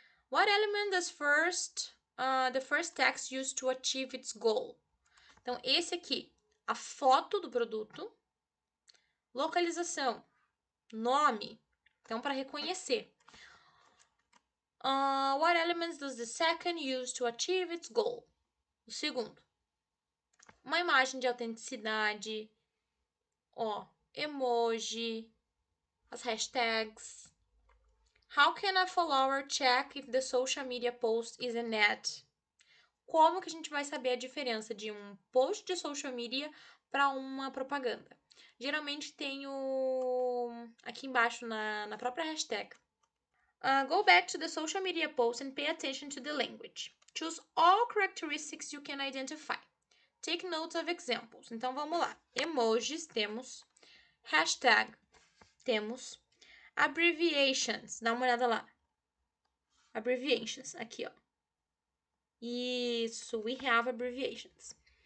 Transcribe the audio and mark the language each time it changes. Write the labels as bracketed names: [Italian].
[English] What element does the first text use to achieve its goal? [Portuguese] Então, esse aqui, a foto do produto, localização, nome, então para reconhecer. [English] What elements does the second use to achieve its goal? [Portuguese] O segundo, uma imagem de autenticidade, emoji, as hashtags. [English] How can a follower check if the social media post is an ad? [Portuguese] Como que a gente vai saber a diferença de um post de social media para uma propaganda? Geralmente tem aqui embaixo na própria hashtag. [English] Go back to the social media post and pay attention to the language. Choose all characteristics you can identify. Take notes of examples. [Portuguese] Então, vamos lá. Emojis, temos. Hashtag, temos. Abbreviations, dá uma olhada lá. Abbreviations, aqui, ó. [English] Isso, we have abbreviations.